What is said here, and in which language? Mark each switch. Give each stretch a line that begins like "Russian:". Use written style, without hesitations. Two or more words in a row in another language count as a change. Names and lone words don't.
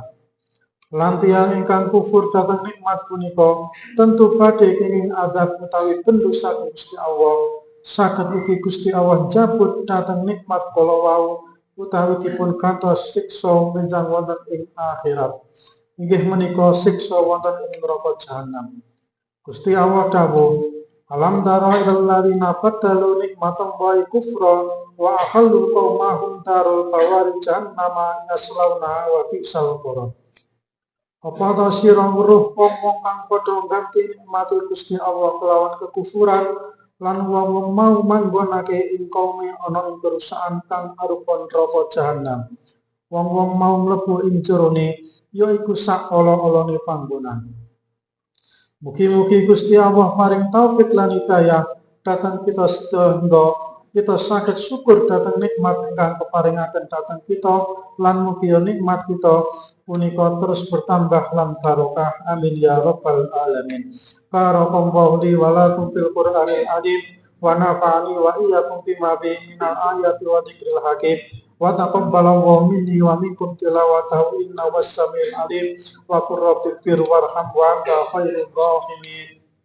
Javanese: Lan tiyang ingkang kufur dhateng nikmat punika tentu badhe kenging azab utawi bendu saking Gusti Allah. Saged ugi Gusti Allah jabut dhateng nikmat kala wau utawi dipun gantos siksa menjang wonten ing akhirat. Inggih menika siksa wonten ing neraka jahanam. Gusti Allah dawuh,
Arabic: ألم تر إلى الذين بدلوا نعمت الله كفرا وأحلوا قومهم دار البوار جهنم يصلونها وبئس القرار.
Javanese: Apa ta sira weruh wong-wong kang padha ngganti nikmate Gusti Allah kelawan kekufuran lan wong-wong mau manggonake ing kaume ana ing kerusakan kang arupa neraka jahanam. Wong-wong mau mlebu ing jerone yaiku sak ala-alane panggonan. Mugi-mugi Gusti Allah paring taufik lan hidayah dhateng kita sedaya, kita saged syukur dhateng nikmat ingkang keparingaken dhateng kita lan mugi nikmat kita punika terus bertambah lan barokah.
Arabic: آمين يا رب العالمين. بارك الله لي ولكم في القرآن العظيم ونفعني وإياكم بما فيه من الآيات والذكر الحكيم. وتقبل الله مني ومنكم تلاوته إنه السميع العليم. وقل رب اغفر وارحم وأنت خير الراحمين.